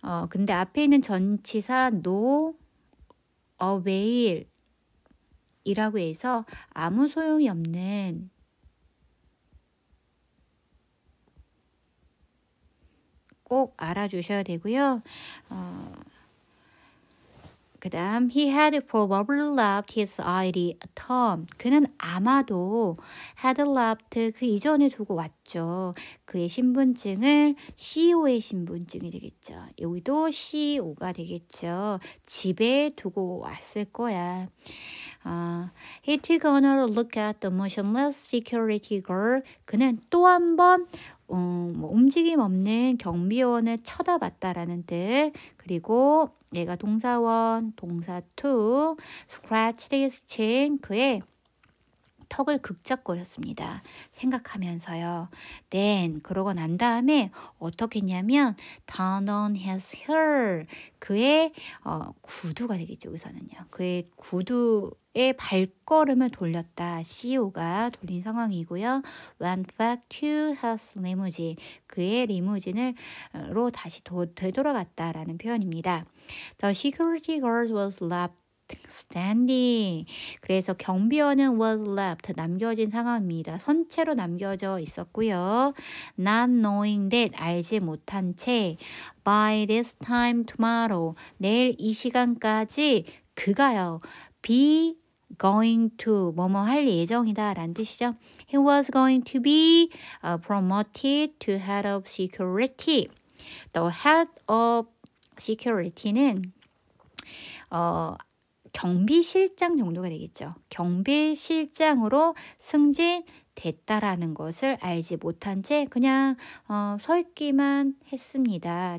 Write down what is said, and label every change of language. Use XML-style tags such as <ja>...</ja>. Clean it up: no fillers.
<ko>근데 앞에 있는 전치사</ko> <en>no avail</en> <ko>이라고 해서 아무 소용이 없는, 꼭 알아주셔야 되고요.</ko> <en>그 다음 he had probably left his ID at home.</en> <ko>그는 아마도 had left, 그 이전에 두고 왔죠. 그의 신분증을 CEO의 신분증이 되겠죠. 여기도 CEO가 되겠죠. 집에 두고 왔을 거야.</ko> <en>He took another look at the motionless security guard.</en> <ko>그는 또 한 번 움직임 없는 경비원을 쳐다봤다라는 뜻. 그리고 얘가 동사원, 동사 to,</ko> <en>scratched his chin.</en> <ko>그의 턱을 극적거렸습니다. 생각하면서요. Then 그러고 난 다음에 어떻게 했냐면</ko> <en>turn on his hair.</en> <ko>그의 구두가 되겠죠. 여기서는요. 그의 구두의 발걸음을 돌렸다. CEO가 돌린 상황이고요.</ko> <en>Went back to his limousine.</en> <ko>그의 리무진으로 다시 되돌아갔다라는 표현입니다.</ko> <en>The security guard was left standing.</en> <ko>그래서 경비원은 was left 남겨진 상황입니다. 선체로 남겨져 있었고요.</ko> <en>Not knowing that</en> <ko>알지 못한 채</ko> <en>by this time tomorrow</en> <ko>내일 이 시간까지 그가요 be going to 뭐뭐 할 예정이다 라는 뜻이죠.</ko> <en>He was going to be promoted to head of security.</en> <ko>The head of security는 경비실장 정도가 되겠죠. 경비실장으로 승진됐다라는 것을 알지 못한 채 그냥 서 있기만 했습니다.</ko>